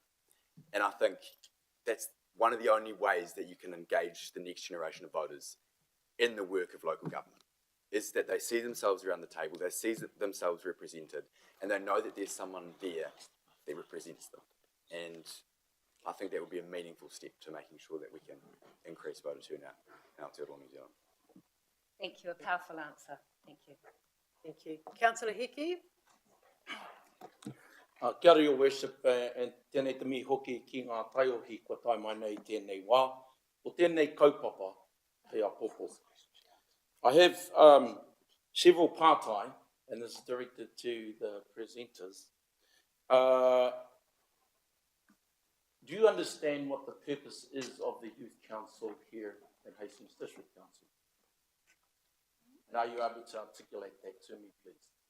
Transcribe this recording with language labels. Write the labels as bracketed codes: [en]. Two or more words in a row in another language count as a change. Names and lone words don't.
[en] And I think that's one of the only ways that you can engage the next generation of voters in the work of local government, is that they see themselves around the table, they see themselves represented, and they know that there's someone there that represents them. And I think that would be a meaningful step to making sure that we can increase voter turnout in Aotearoa, New Zealand. Thank you. A powerful answer. Thank you. Thank you. Councillor Hickey? [mi] Kia ora, [en] Your Worship, and [mi] tēnei te mihi hoki ki ngā taiohi kua tai mai nei tēnei wā, o tēnei kaupapa hei apopo. [en] I have several pātai, and this is directed to the presenters. Do you understand what the purpose is of the Youth Council here at Hastings District Council? And are you able to articulate that to me, please?